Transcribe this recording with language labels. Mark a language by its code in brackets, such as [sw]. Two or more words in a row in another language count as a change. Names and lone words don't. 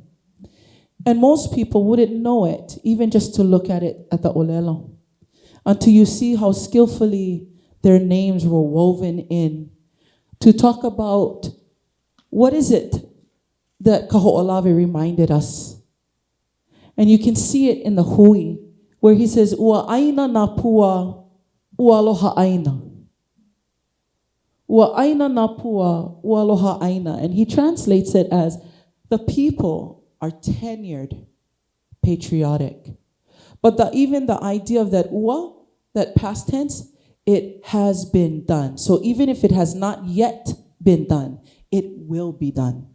[en] And most people wouldn't know it, even just to look at it at the ʻōlelo, until you see how skillfully their names were woven in to talk about what is it that Kaho'olawe reminded us. And you can see it in the hui, where he says, [haw] ua aina na pua, ua aloha aina. Ua aina na pua, ua aloha aina. [en] And he translates it as, the people are tenured, patriotic. But even the idea of that ua, that past tense, it has been done. So even if it has not yet been done, it will be done.